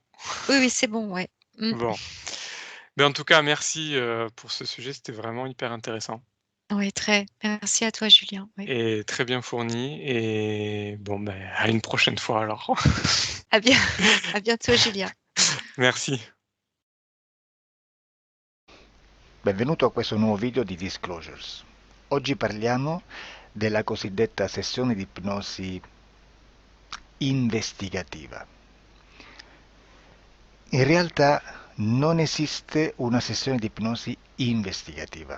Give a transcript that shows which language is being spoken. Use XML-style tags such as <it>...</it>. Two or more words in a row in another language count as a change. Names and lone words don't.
<fr>Oui, oui, c'est bon, ouais. Mmh. Bon. Mais en tout cas, merci, pour ce sujet, c'était vraiment hyper intéressant Ouais, très. Merci à toi, Julien, ouais. et très bien fourni et bon, ben, à une prochaine fois alors. À bien à bientôt, Julien. Merci.</fr> <it>Benvenuto a questo nuovo video di Disclosures. Oggi parliamo della cosiddetta sessione di ipnosi investigativa. In realtà non esiste una sessione di ipnosi investigativa.</it>